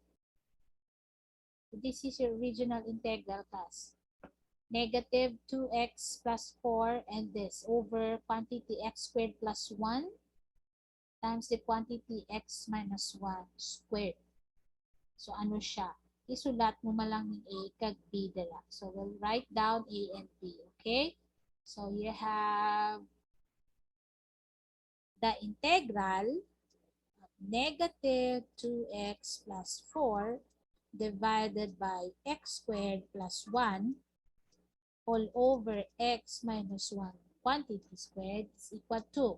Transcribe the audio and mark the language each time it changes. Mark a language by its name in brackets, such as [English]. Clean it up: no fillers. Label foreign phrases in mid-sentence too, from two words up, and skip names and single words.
[English] This is your original integral, class. Negative 2x plus 4 and this over quantity x squared plus 1 times the quantity x minus 1 squared. [Hiligaynon] So ano siya? Isulat mo malang ng A kag B dala. [English] So we'll write down A and B, okay? So you have the integral of negative 2x plus 4 divided by x squared plus 1 all over x minus 1 quantity squared is equal to.